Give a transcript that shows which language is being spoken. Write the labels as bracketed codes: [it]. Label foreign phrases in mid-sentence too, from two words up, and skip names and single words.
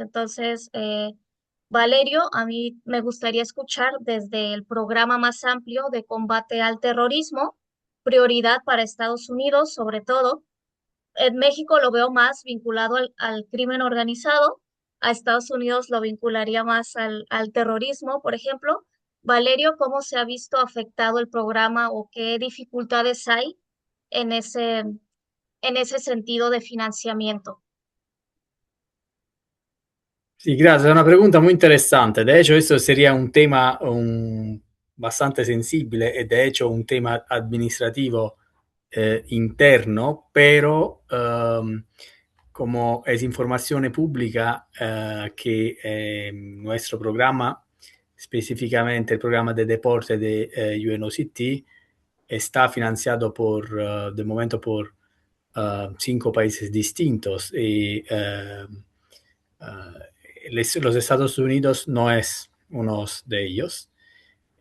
[es] Entonces, Valerio, a mí me gustaría escuchar desde el programa más amplio de combate al terrorismo, prioridad para Estados Unidos, sobre todo en México lo veo más vinculado al crimen organizado, a Estados Unidos lo vincularía más al terrorismo, por ejemplo. Valerio, ¿cómo se ha visto afectado el programa o qué dificultades hay en en ese sentido de financiamiento? [it] Sì, grazie, è [es] una pregunta muy interesante. De hecho, esto sería un tema bastante sensible y de hecho un tema administrativo interno, pero como es información pública que nuestro programa, específicamente el programa de deporte de UNOCT, está financiado de momento por 5 países distintos y los Estados Unidos no es uno de ellos.